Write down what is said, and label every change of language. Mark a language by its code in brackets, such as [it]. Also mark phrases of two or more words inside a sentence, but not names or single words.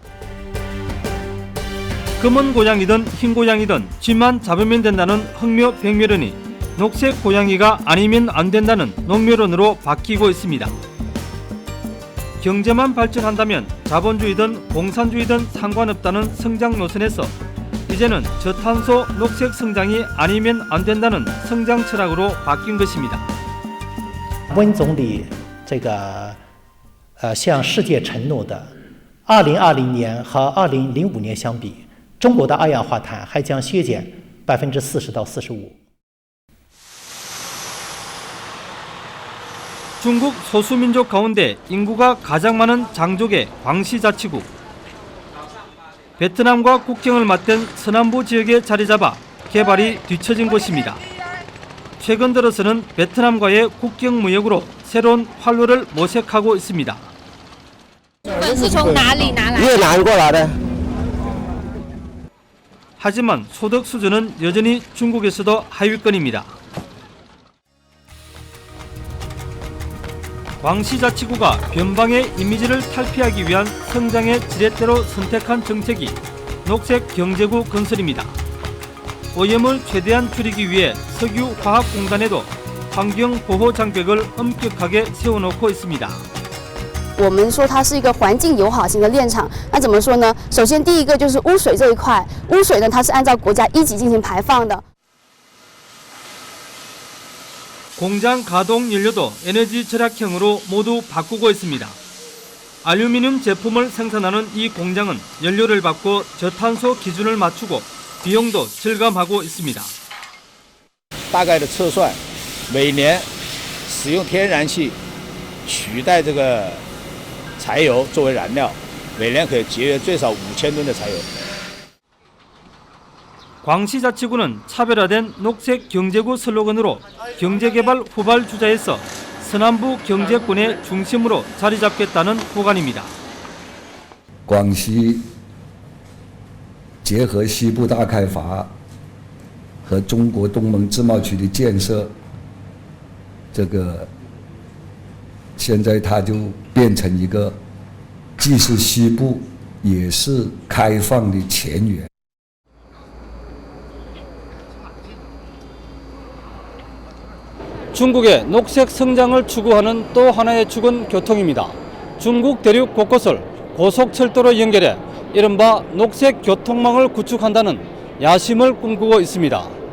[ko] 검은 고양이든 흰 고양이든 쥐만 잡으면 된다는 흑묘 백묘론이 녹색 고양이가 아니면 안 된다는 녹묘론으로 바뀌고 있습니다. 경제만 발전한다면 자본주의든 공산주의든 상관없다는 성장 노선에서 이제는 저탄소 녹색 성장이 아니면 안 된다는 성장 철학으로 바뀐 것입니다. [zh] 温总理这个向世界承诺的2020年和2005年相比，中国的二氧化碳还将削减40%到45%。 [ko] 중국 소수민족 가운데 인구가 가장 많은 장족의 광시자치구. 베트남과 국경을 맞댄 서남부 지역에 자리 잡아 개발이 뒤처진 곳입니다. 최근 들어서는 베트남과의 국경 무역으로 새로운 활로를 모색하고 있습니다. [zh] 是从哪里拿来？越南过来的。 [ko] 하지만 소득 수준은 여전히 중국에서도 하위권입니다. 광시자치구가 변방의 이미지를 탈피하기 위한 성장의 지렛대로 선택한 정책이 녹색경제구 건설입니다. 오염을 최대한 줄이기 위해 석유화학공단에도 환경보호장벽을 엄격하게 세워놓고 있습니다. [zh] 我们说它是一个环境友好型的炼厂，那怎么说呢？首先第一个就是污水这一块，污水呢它是按照国家1级进行排放的。 [ko] 공장 가동 연료도 에너지 절약형으로 모두 바꾸고 있습니다. 알루미늄 제품을 생산하는 이 공장은 연료를 바꿔 저탄소 기준을 맞추고 비용도 절감하고 있습니다. [zh] 大概的测算，每年使用天然气取代这个柴油作为燃料，每年可以节约最少5000吨的柴油。 [ko] 광시자치구는 차별화된 녹색경제구 슬로건으로 경제개발 후발주자에서 서남부 경제권의 중심으로 자리 잡겠다는 구간입니다. [zh] 广西结合西部大开发和中国东盟自贸区的建设，这个现在它就变成一个既是西部也是开放的前沿。 [ko] 중국의 녹색 성장을 추구하는 또 하나의 축은 교통입니다. 중국 대륙 곳곳을 고속철도로 연결해 이른바 녹색 교통망을 구축한다는 야심을 꿈꾸고 있습니다.